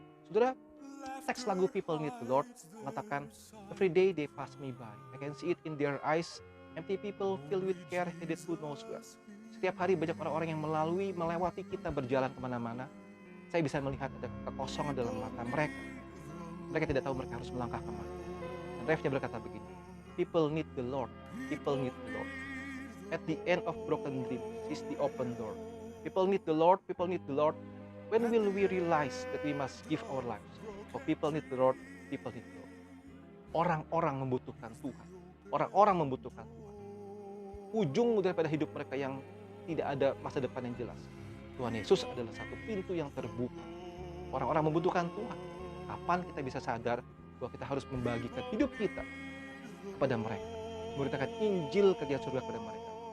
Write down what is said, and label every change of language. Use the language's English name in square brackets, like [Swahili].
[Indonesian] Saudara, teks lagu People Need the Lord mengatakan, [English] every day they pass me by, I can see it in their eyes, empty people filled with care headed who knows where. [Indonesian] Setiap hari banyak orang-orang yang melewati kita berjalan kemana-mana. Saya bisa melihat ada kekosongan dalam mata mereka. Mereka tidak tahu mereka harus melangkah kemana. Dan refnya berkata begini, [English] people need the Lord, people need the Lord. At the end of broken dreams is the open door. People need the Lord, people need the Lord. When will we realize that we must give our lives? For people need the Lord, people need the Lord. [Indonesian] Orang-orang membutuhkan Tuhan. Orang-orang membutuhkan Tuhan. Ujung daripada hidup mereka yang tidak ada masa depan yang jelas, Tuhan Yesus adalah satu pintu yang terbuka. Orang-orang membutuhkan Tuhan. Kapan kita bisa sadar bahwa kita harus membagikan hidup kita kepada mereka, memberitakan Injil kerajaan surga kepada mereka.